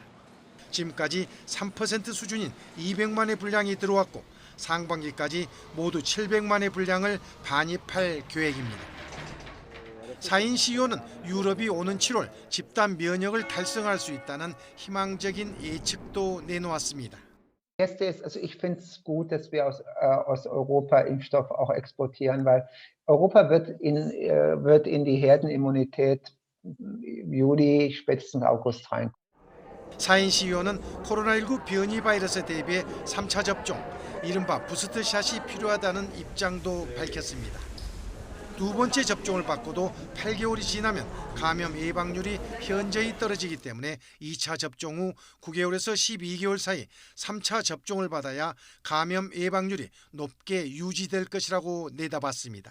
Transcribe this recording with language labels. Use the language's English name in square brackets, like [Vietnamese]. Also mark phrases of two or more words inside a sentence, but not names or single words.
[Korean] 지금까지 3% 수준인 200만의 분량이 들어왔고 상반기까지 모두 700만의 분량을 반입할 계획입니다. 사인 CEO는 유럽이 오는 7월 집단 면역을 달성할 수 있다는 희망적인 예측도 내놓았습니다. [German] Also ich finde es gut, dass wir aus Europa Impfstoff auch exportieren, weil Europa wird in die Herdenimmunität Juli, spätestens August rein. [Korean] 사인 CEO는 코로나19 변이 바이러스에 대비해 3차 접종, 이른바 부스트샷이 필요하다는 입장도 밝혔습니다. 두 번째 접종을 받고도 8개월이 지나면 감염 예방률이 현저히 떨어지기 때문에 2차 접종 후 9개월에서 12개월 사이 3차 접종을 받아야 감염 예방률이 높게 유지될 것이라고 내다봤습니다.